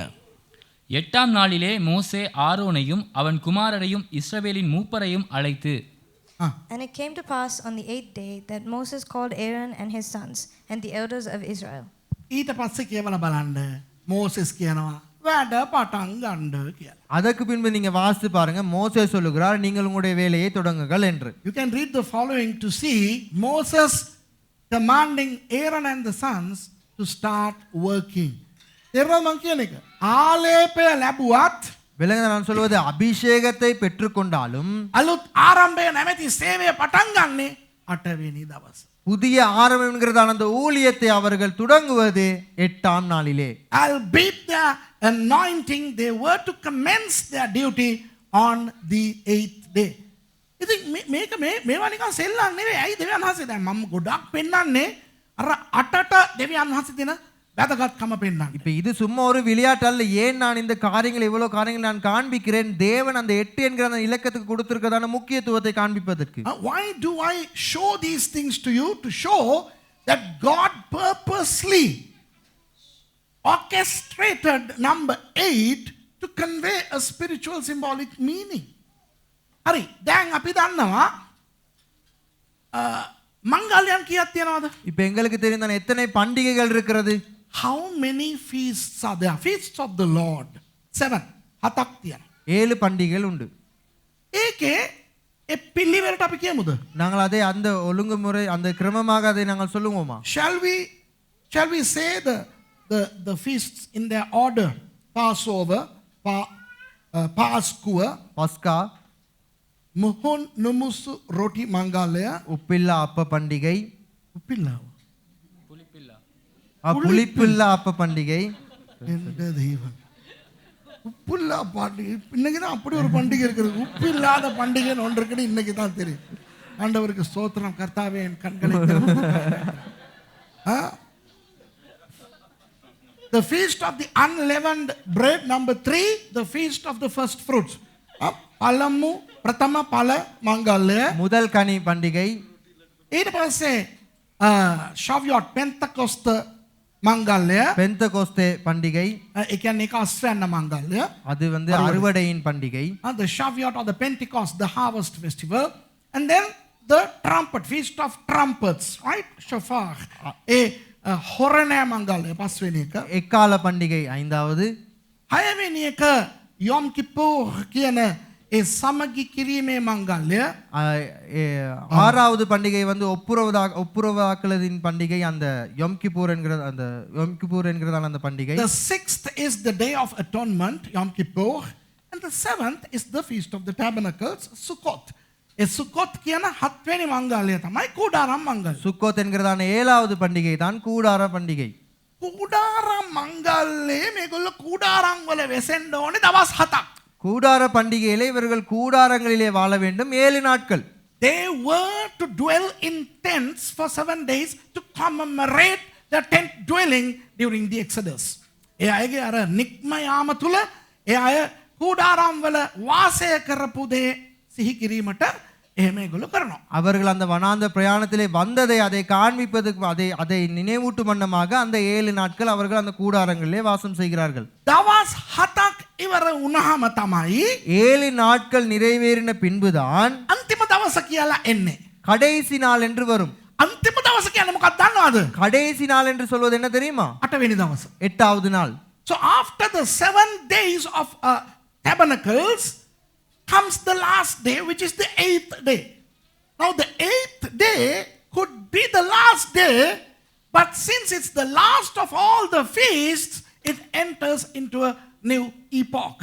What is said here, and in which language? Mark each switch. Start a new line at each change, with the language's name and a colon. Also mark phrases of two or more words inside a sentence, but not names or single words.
Tamil: 8ஆம் நாளிலே மோசே ஆரோனையும் அவன் குமாரரையும் இஸ்ரவேலின் மூப்பரையும் அழைத்து
English: And it came to pass on the 8th day that Moses called Aaron and his sons and the elders of Israel.
Sinhala: ඊට පස්සේ කියවලා බලන්න මෝසෙස් කියනවා වැඩ පටන් ගන්න කියලා.
Tamil: அதற்கு பின்பு நீங்க வாசித்து பாருங்க. மோசே சொல்லுகிறார் நீங்கள் உங்களுடைய வேலையை தொடங்குங்கள் என்று.
English: You can read the following to see Moses commanding Aaron and the sons to start working.
Sinhala: තේරුණාද මං කියන එක? ආලේපය ලැබුවත්
Tamil: விலங்க நான் சொல்வது அபிஷேகத்தை பெற்றுக்கொண்டாலும்
Sinhala: අලුත් ආරම්භය නැමැති සේවය පටන් ගන්නේ 8 වෙනි දවසේ.
Tamil: புதிய ஆரம்பம் என்கிறதான அந்த ஊழியத்தை அவர்கள் தொடங்குவது 8ஆம் நாளிலே.
English: Albeit the anointing, they were to commence their duty on the 8th day.
Sinhala: ඉතින් මේක මේවා නිකන් සෙල්ලම් නෙවෙයි. ඇයි දෙවියන් වහන්සේ දැන් මම ගොඩක් පෙන්නන්නේ අර 8ට දෙවියන් වහන්සේ දෙන වැදගත්කම පෙන්නන්නේ.
Tamil: இப்ப இது சும்மா ஒரு விளையாட்டு அல்ல. ஏன் நான் இந்த காரியங்கள் இவ்வளவு காரியங்கள் நான் காண்பிக்கிறேன்? தேவன் அந்த 8 என்கிற அந்த இலக்கத்துக்கு கொடுத்திருக்கிறதான முக்கியத்துவத்தை காண்பிப்பதற்கு.
English: Why do I show these things to you? To show that God purposely orchestrated number 8 to convey a spiritual symbolic meaning.
Sinhala: හරි දැන් අපි දන්නවා මංගල්‍යයන් කීයක් තියනවද?
Tamil: இப்ப எங்களுக்கு தெரிந்தான எத்தனை பண்டிகைகள் இருக்கிறது?
English: How many feasts are there? Feasts of the Lord. 7.
Sinhala: හතක් තියෙනවා.
Tamil: 7 பண்டிகைகள் உண்டு.
Sinhala: ඒකේ ඒ පිළිවෙලට අපි කියමුද?
Tamil: நாங்கள் அதை அந்த ஒழுங்குமுறை அந்த கிரமமாக அதை நாங்கள் சொல்லுவோமா?
English: Shall we say the feasts in their order? Passover, Pascua,
Tamil: பஸ்கா,
Sinhala: මුහුන් නොමුසු රොටි මංගල්‍යය,
Tamil: உப்பில்லா அப்ப பண்டிகை, Uppilla. புளிப்பில்லா அப்ப பண்டிகை, எந்த தெய்வம் உப்பில்லா பண்டிகை இன்னைக்கு தான் அப்படி ஒரு பண்டிகை இருக்குது. உப்பு இல்லாத பண்டிகைன்னு ஒன்று இருக்குன்னு இன்னைக்கு தான் தெரியும். ஆண்டவருக்கு ஸ்தோத்திரம். கர்த்தாவே என் கண்களை
English: The feast of the unleavened bread, number 3, the feast of the first fruits.
Sinhala: පළමු ප්‍රථම ඵල මංගල්‍යය.
Tamil: முதல் கனி பண்டிகை.
Sinhala: ඊට පස්සේ Shavuot Pentecost mangalaya.
Tamil: பெந்தகோஸ்தே பண்டிகை.
Sinhala: ඒ කියන්නේ ඒක අස්වැන්න මංගල්‍ය.
Tamil: அது வந்து அறுவடையின் பண்டிகை.
English: The Shavuot or the Pentecost, the harvest festival. And then the trumpet, feast of trumpets, right? Shofar.
Sinhala: හොරණෑ මංගල්‍ය පස්වෙනි එක.
Tamil: எக்கால பண்டிகை 5வது.
Sinhala: හයවෙනි එක යොම් කිප්පෝර් කියන ඒ සමගි කිරීමේ මංගල්‍ය.
Tamil: 6வது பண்டிகை வந்து ஒப்புரவாக்குவதின் பண்டிகை. அந்த யொம் கிப்பூர் என்கிறதான அந்த பண்டிகை.
English: The 6th is the day of atonement, Yom Kippur, and the 7th is the feast of the tabernacles, Sukkot.
Sinhala: ඒ සුකොත් කියන 7 වෙනි මංගල්‍ය තමයි කූඩාරම් මංගල්‍ය.
Tamil: சுக்கோத் என்கிறதான 7வது பண்டிகை தான் கூடார பண்டிகை.
Sinhala: කූඩාරම් මංගල්ලේ මේගොල්ලෝ කූඩාරම් වල වෙසෙන්න ඕනේ දවස් 7ක්.
Tamil: கூடார பண்டிகையிலே இவர்கள் கூடாரங்களிலே வாழ வேண்டும் 7 நாட்கள்.
English: They were to dwell in tents for 7 days to commemorate the tent dwelling during the Exodus.
Sinhala: ඒ අයගේ අර නික්ම යාම තුල ඒ අය කූඩාරම් වල වාසය කරපු දේ සිහි කිරීමට එහෙම ඒගොල්ලෝ කරනවා.
Tamil: அவர்கள் அந்த வனாந்த பிரயாணத்திலே வந்ததை அதை காண்பிப்பதற்கு அதை நினைவூட்டும் வண்ணமாக அந்த 7 நாட்கள் அவர்கள் அந்த கூடாரங்களிலே வாசம் செய்கிறார்கள்.
Sinhala: දවස් 7ක් ඉවර වුණාම තමයි
Tamil: 7 நாட்கள் நிறைவேறின பின்புதான்
Sinhala: අන්තිම දවස කියලා එන්නේ.
Tamil: கடைசி நாள் என்று வரும்.
Sinhala: අන්තිම දවස කියන්නේ මොකක්ද දන්නවද?
Tamil: கடைசி நாள் என்று சொல்வது என்ன தெரியுமா?
Sinhala: 8 වෙනි දවස.
Tamil: 8வது நாள்.
English: So after the 7 days of tabernacles comes the last day, which is the 8th day. Now the 8th day could be the last day, but since it's the last of all the feasts, it enters into a new epoch.